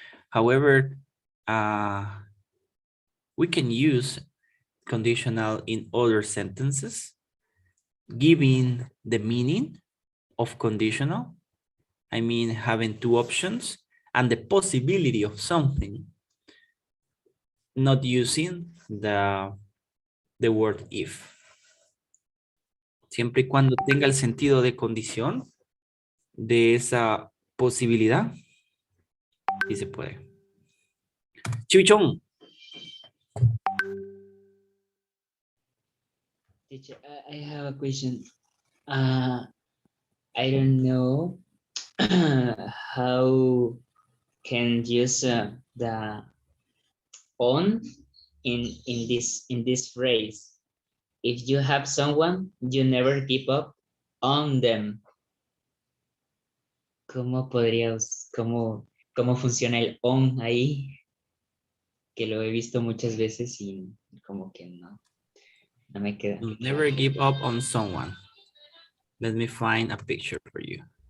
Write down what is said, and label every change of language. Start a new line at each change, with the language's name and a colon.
English: However, we can use conditional in other sentences, giving the meaning of conditional. I mean, having two options and the possibility of something, not using the word if.
Spanish: Siempre y cuando tenga el sentido de condición de esa posibilidad, sí se puede. Chivichón.
English: Teacher, I have a question. I don't know how can use the on in this phrase. If you have someone, you never give up on them.
Spanish: ¿Cómo podríamos, cómo funciona el on ahí? Que lo he visto muchas veces y como que no me queda.
English: Never give up on someone. Let me find a picture for you.